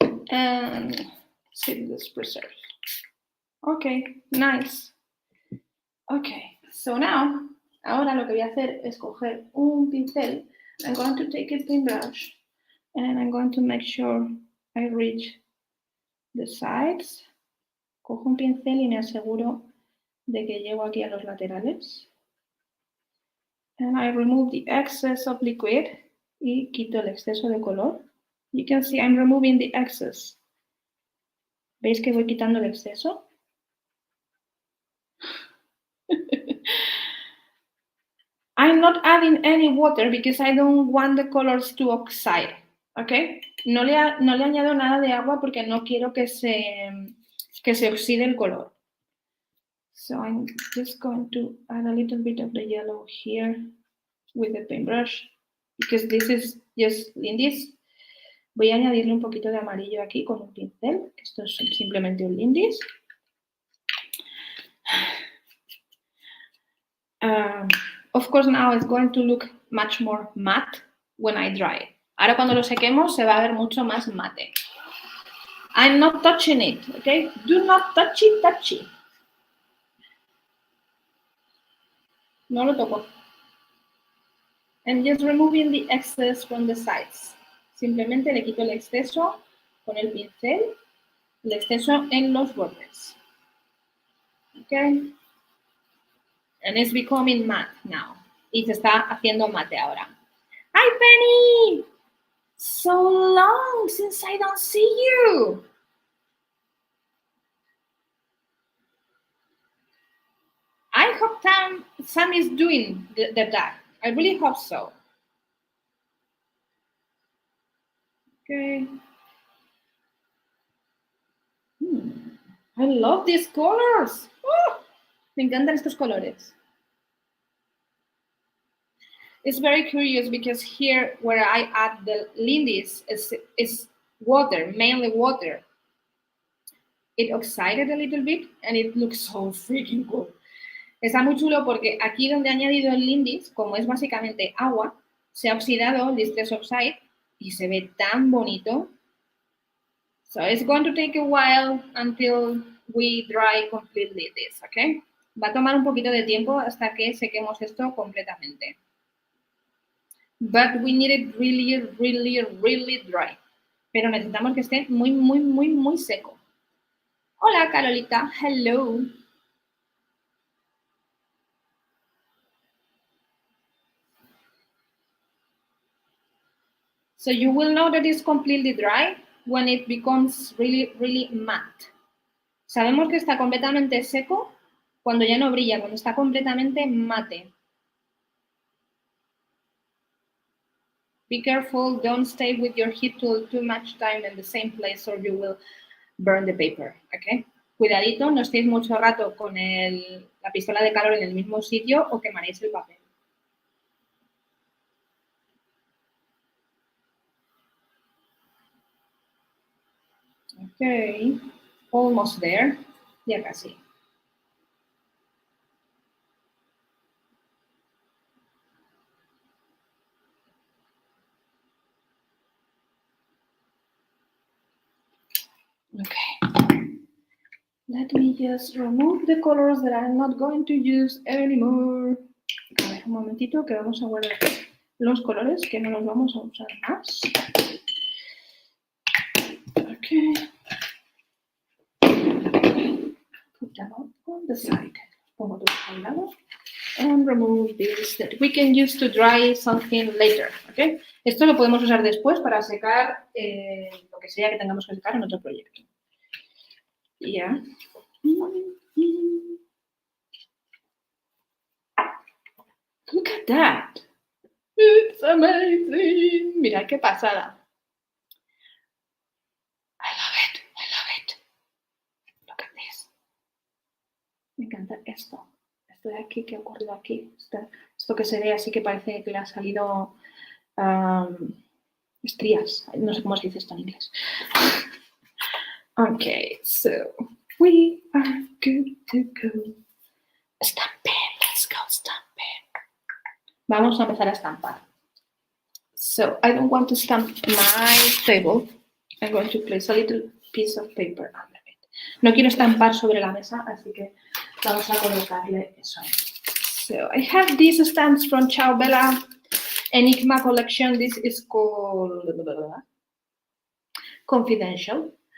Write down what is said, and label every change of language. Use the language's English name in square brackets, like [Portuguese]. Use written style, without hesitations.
[English] And seedless preserve. Okay, nice. Okay, so now, [Spanish] ahora lo que voy a hacer es coger un pincel. [English] I'm going to take a paintbrush and I'm going to make sure I reach the sides. [Spanish] Cojo un pincel y me aseguro de que llego aquí a los laterales. [English] And I remove the excess of liquid [Spanish] y quito el exceso de color. [English] You can see I'm removing the excess. [Spanish] ¿Veis que voy quitando el exceso? [English] I'm not adding any water because I don't want the colors to oxide, ¿ok? [Spanish] No le añado nada de agua porque no quiero que se oxide el color. [English] So I'm just going to add a little bit of the yellow here with the paintbrush because this is just lindis. [Spanish] Voy a añadirle un poquito de amarillo aquí con un pincel, que esto es simplemente un lindis. [English] Of course, now it's going to look much more matte when I dry it. [Spanish] Ahora cuando lo sequemos se va a ver mucho más mate. [English] I'm not touching it, okay? Do not touch it. [Spanish] No lo toco. [English] And just removing the excess from the sides. [Spanish] Simplemente le quito el exceso con el pincel, el exceso en los bordes. [English] Okay? And it's becoming matte now. [Spanish] Y se está haciendo mate ahora. [English] Hi, Penny! So long since I don't see you. I hope Sam is doing the dark. I really hope so. Okay. I love these colors. [Spanish] Oh, me encantan estos colores. [English] It's very curious because here where I add the lindis is water, mainly water. It oxided a little bit and it looks so freaking cool. [Spanish] Está muy chulo porque aquí donde he añadido el lindis, como es básicamente agua, se ha oxidado el Distress Oxide y se ve tan bonito. [English] So it's going to take a while until we dry completely this, okay? [Spanish] Va a tomar un poquito de tiempo hasta que sequemos esto completamente. [English] But we need it really, really, really dry. [Spanish] Pero necesitamos que esté muy, muy, muy, muy seco. Hola, Carolita. [English] Hello. So you will know that it's completely dry when it becomes really, really matte. [Spanish] Sabemos que está completamente seco cuando ya no brilla, cuando está completamente mate. [English] Be careful, don't stay with your heat tool too much time in the same place or you will burn the paper, ¿ok? [Spanish] Cuidadito, no estéis mucho rato con la pistola de calor en el mismo sitio o quemaréis el papel. [English] Ok, almost there, [Spanish] ya casi. [English] Okay. Let me just remove the colors that I'm not going to use anymore. [Spanish] A ver, un momentito que vamos a guardar los colores que no los vamos a usar más. [English] Okay. Put them on the side. [Spanish] Pongo todo al lado. [English] And remove this that we can use to dry something later. Okay. [Spanish] Esto lo podemos usar después para secar lo que sea que tengamos que secar en otro proyecto. [English] Yeah. Look at that. It's amazing. [Spanish] Mira qué pasada. [English] I love it. I love it. Look at this. [Spanish] Me encanta esto. Esto de aquí, ¿qué ha ocurrido aquí? Esto que se ve así que parece que le ha salido estrías. No sé cómo se dice esto en inglés. [English] Okay, so we are good to go. [Spanish] Stamperia, [English] let's go [Spanish] Stamperia. Vamos a empezar a estampar. [English] So I don't want to stamp my table. I'm going to place a little piece of paper under it. [Spanish] No quiero estampar sobre la mesa, así que vamos a colocarle eso ahí. [English] So I have these stamps from Ciao Enigma collection. This is called Confidential.